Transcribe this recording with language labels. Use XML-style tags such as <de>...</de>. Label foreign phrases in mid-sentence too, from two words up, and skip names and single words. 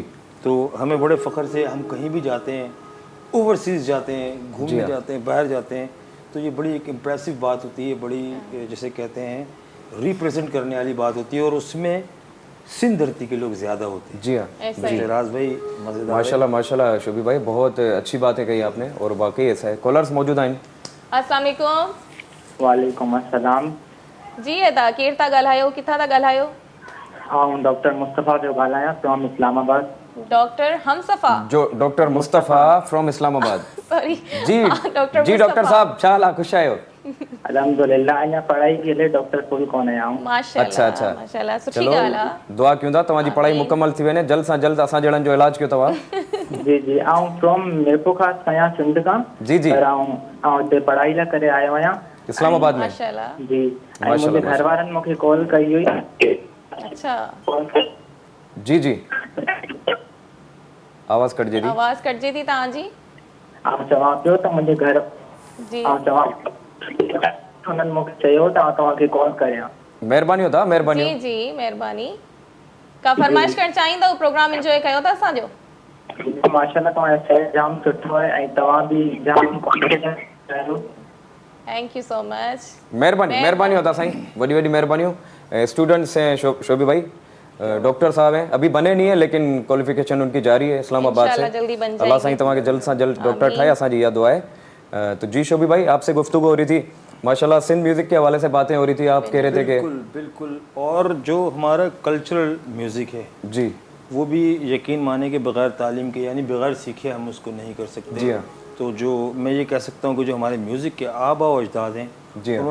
<ur>تو ہمیں بڑے فخر سے، ہم کہیں بھی جاتے ہیں، اوورسیز جاتے ہیں، گھومنے جاتے ہیں، باہر جاتے ہیں، تو یہ بڑی ایک امپریسو بات ہوتی ہے، بڑی جیسے کہتے ہیں ریپریزنٹ کرنے والی بات ہوتی ہے، اور اس میں سندھ دھرتی کے لوگ زیادہ ہوتے ہیں. جی ہاں جی راج بھائی مزیدار.</ur> <ar>ماشاءاللہ ماشاءاللہ</ar> <ur>شوبی بھائی بہت اچھی باتیں کہی آپ نے اور واقعی ایسا ہے.</ur> <sd>कॉलर्स मौजूद आहिनि।</sd> <ar>السلام علیکم. وعلیکم السلام.</ar> <sd>जी अदा केरु था ॻाल्हायो, किथां था ॻाल्हायो? आऊं डॉक्टर मुस्तफ़ा जो ॻाल्हायां फ्रॉम इस्लामाबाद। डॉक्टर हमसफ़ा जो डॉक्टर मुस्तफ़ा फ्रॉम इस्लामाबाद। सॉरी जी जी डॉक्टर साहब छा हाल आहे, ख़ुशि आहियो?</sd> <ur>الحمدللہ، اجا پڑھائی کے لیے ڈاکٹر فل کون آیا ہوں.</ur> <sd>माशाल्लाह अच्छा माशाल्लाह सुठी चलो ॻाल्हि आहे। दुआ कयूं था तव्हांजी पढ़ाई मुकमल थी वञे, जल्द सां जल्द असां जहिड़नि जो इलाज कयो तव्हां। जी जी आऊं फ्रॉम मिरपुर खां आहियां, सिंध खां। जी जी पर आऊं हिते पढ़ाई लाइ करे आयो आहियां इस्लामाबाद में। माशाल्लाह। जी ऐं मुंहिंजे घर वारनि मूंखे कॉल कई हुई। अच्छा जी जी आवाज़ कटजे थी। आवाज़ कटजे थी तव्हांजी। आऊं चवां पियो त मुंहिंजे घर जी आऊं चवां उन्हनि मूंखे चयो त तव्हांखे कॉल करियां। महिरबानी होता महिरबानी। जी जी महिरबानी। का फरमाइश करणु चाहींदव?</sd> <en>program enjoy</en> <sd>कयो था असांजो? माशाल्लाह तव्हांजो सेट जाम सुठो आहे ऐं तव्हां बि जाम कॉन्फिडेंस आहियो।</sd> <en>thank you so much.</en> <sd>महिरबानी महिरबानी होता साईं, वॾी वॾी महिरबानियूं।</sd> <ur>سٹوڈنٹس ہیں شوبی بھائی، ڈاکٹر صاحب ہیں، ابھی بنے نہیں ہے لیکن کوالیفکیشن ان کی جاری ہے اسلام آباد سے. ان شاءاللہ جلدی بن جائیں گے.</ur> <sd>अल्लाह साईं तव्हांखे जल्द सां जल्द डॉक्टर ठाहे, असांजी इहा दुआ है।</sd> <ur>تو جی شوبی بھائی آپ سے گفتگو ہو رہی تھی، ماشاءاللہ سندھ میوزک کے حوالے سے باتیں ہو رہی تھی، آپ کہہ رہے تھے کہ بالکل بالکل. اور جو ہمارا</ur> <en>cultural music</en> <ur>ہے जी وہ بھی یقین مانے کے بغیر تعلیم کے، یعنی بغیر سیکھے ہم اس کو نہیں کر سکتے. جی ہاں. تو جو میں یہ کہہ سکتا ہوں کہ جو ہمارے میوزک کے آبا اور اجداد ہیں,</ur>